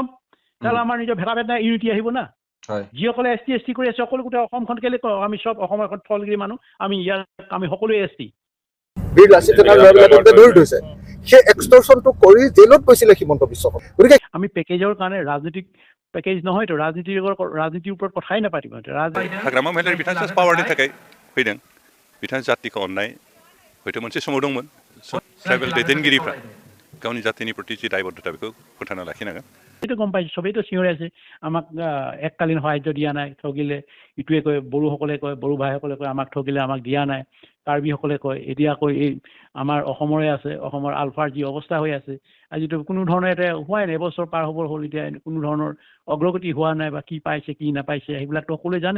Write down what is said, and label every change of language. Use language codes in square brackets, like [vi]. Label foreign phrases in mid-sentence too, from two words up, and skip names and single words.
[as] তাহলে আমাৰ নিজৰ ভেদা ভেদ নাই, ইউনিটি আহিব না। যিসকলে এছটি এছটি কৰি আছে সকলো গোটেই অসমখন কেলে কওঁ আমি চব অসমৰ এখন থলগিৰি মানুহ, আমি ইয়াৰ আমি সকলোৱে এছটি। বীৰ লাচিত দিনাজনে ধৰি থৈছে, সেই এক্সটৰ্চনটো কৰি জেলত গৈছিলে হিমন্ত বিশ্ব শৰ্মা। গতিকে আমি পেকেজৰ কাৰণে ৰাজনৈতিক পেকেজ নহয়তো, ৰাজনীতিৰ ওপৰত কথাই নাপাতিব। [brx] हाग्रामा महिलारि बिथांजों पावारनि थाखाय फैदों। बिथां जातिखौ अननाय हयथ' मोनसे समाव दंमोन। ट्राइबेल दैदेनगिरिफ्रा गावनि जातिनि प्रति जि दायबद्धता बेखौ फोथांना लाखिनांगोन। [as] সেইটো গম পাইছোঁ, চবেইতো চিঞৰি আছে আমাক এককালীন সাহায্য দিয়া নাই, ঠগিলে। ইটোৱে কয়, বড়োসকলে কয়, বড়ো ভাইসকলে কয় আমাক ঠগিলে, আমাক দিয়া নাই। কাৰ্বিসকলে কয়, এতিয়া কয় এই আমাৰ অসমৰে আছে, অসমৰ আলফাৰ যি অৱস্থা হৈ আছে আজিতো কোনো ধৰণৰ এটা হোৱাই নাই। এবছৰ পাৰ হ'বৰ হ'ল, এতিয়া কোনো ধৰণৰ অগ্ৰগতি হোৱা নাই বা কি পাইছে কি নাপাইছে সেইবিলাকতো সকলোৱে জানে।